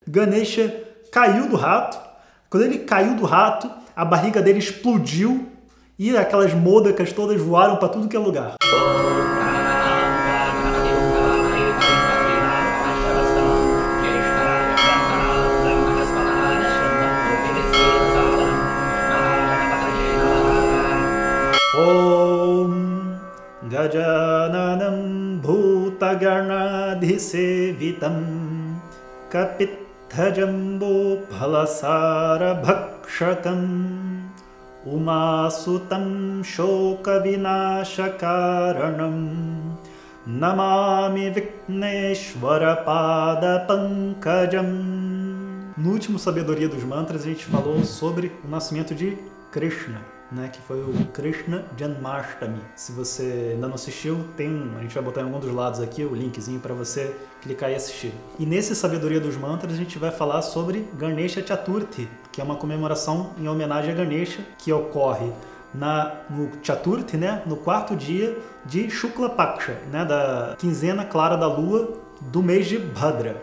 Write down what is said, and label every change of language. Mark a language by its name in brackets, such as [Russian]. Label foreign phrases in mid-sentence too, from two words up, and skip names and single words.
[Portuguese] Ganesha caiu do rato. Quando ele caiu do rato, a barriga dele explodiu e aquelas môdacas todas voaram para tudo que é lugar. [Sanskrit] ॐ गजाननं भूतगणादिसेवितं कपित्थजम्बू फलसार भक्षकम् उमासुतं शोक विनाशकारणं नमामि विघ्नेश्वर पाद पङ्कजम्. [Portuguese] No último Sabedoria dos Mantras a gente falou sobre o nascimento de Krishna, né, que foi o Krishna Janmashtami. Se você ainda não assistiu, a gente vai botar em algum dos lados aqui o linkzinho para você clicar e assistir. E nesse Sabedoria dos Mantras a gente vai falar sobre Ganesha Chaturthi, que é uma comemoração em homenagem a Ganesha, que ocorre no Chaturthi, né, no quarto dia de Shukla Paksha, né, da quinzena clara da lua do mês de Bhadra.